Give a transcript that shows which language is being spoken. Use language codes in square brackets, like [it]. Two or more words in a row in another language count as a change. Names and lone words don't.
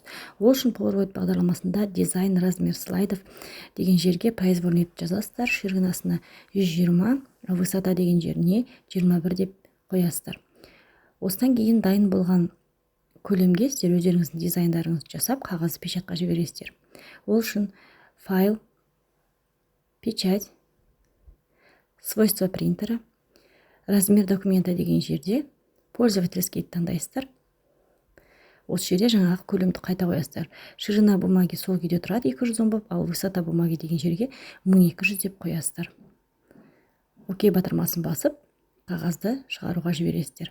[kk] Ол үшін Polaroid бағдарламасында [ru] дизайн размер слайдов [kk] деген жерге произвольный етіп жазасыздар. Ширинасына 120, высота деген жеріне 21 деп қоясыздар. Осыдан кейін дайын болған көлемге сіздер өздеріңіздің дизайндарыңызды жасап, қағазды печатқа жібересіздер. Ол үшін файл, [ru] печать, свойства принтера, размер документа [kk] деген жерде [ru] пользовательский таңдайсыздар. [kk] Осы жерде жаңағы көлемді қайта қоясыздар. [ru] Ширина бумаги [kk] сол күйде тұрады 210 болып, ал [ru] высота бумаги [kk] деген жерге 1200 деп қоясыздар. Окей батырмасын басып, қағазды шығаруға жібересіздер.